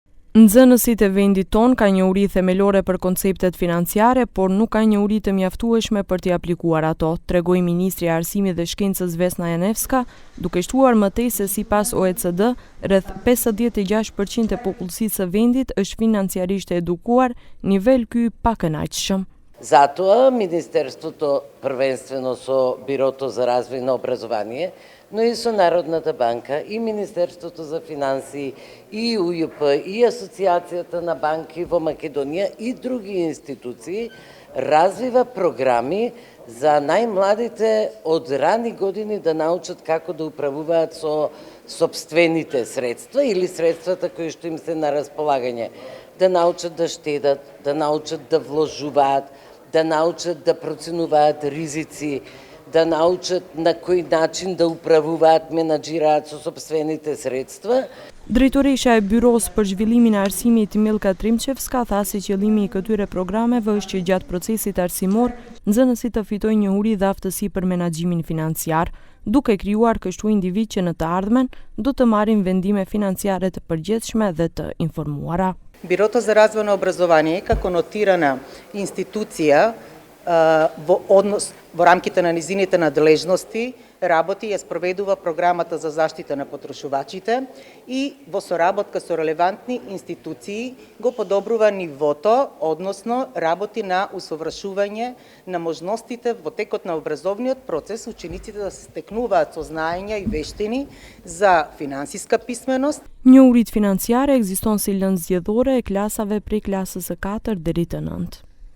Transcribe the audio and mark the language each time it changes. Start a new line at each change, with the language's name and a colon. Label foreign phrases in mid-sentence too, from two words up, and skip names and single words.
Albanian: Nxënësit e vendit ton ka një uri themelore për konceptet financiare, por nuk ka një uri të mjaftueshme për t'i aplikuar ato, tregoi Ministri i Arsimit dhe Shkencës Vesna Janevska, duke shtuar më tej se sipas OECD, rreth 56% e popullsisë së vendit është financiarisht e edukuar, nivel ky pa kënaqshëm.
Macedonian: Затоа Министерството првенствено со Бирото за развој на образование, но и со Народната банка, и Министерството за финансии, и УЈП, и Асоциацијата на банки во Македонија и други институции развива програми за најмладите од рани години да научат како да управуваат со сопствените средства или средствата кои што им се на располагање, да научат да штедат, да научат да вложуваат, да научат да проценуваат ризици, да научат на кој начин да управуваат, менаџираат со сопствените средства.
Albanian: Drejtoresha e Byros për Zhvillimin e Arsimit Milka Trimçevska tha se qëllimi i këtyre programeve është që gjatë procesit arsimor nxënësit të fitojnë njohuri dhe aftësi për menaxhimin financiar, duke krijuar kështu individ që në të ardhmen do të marrin vendime financiare të përgjithshme dhe të informuara.
Macedonian: Бирото за развој на образование како нотирана институција во рамките на низините надлежности работи и ја спроведува програмата за заштита на потрошувачите и во соработка со релевантни институции го подобрува нивото, односно работи на усовршување на можностите во текот на образовниот процес, учениците да се стекнуваат со знаења и вештини за финансиска писменост.
Albanian: Njohurit financiare ekziston si lëndë zgjedhore e klasave prej klasës së 4 deri te 9.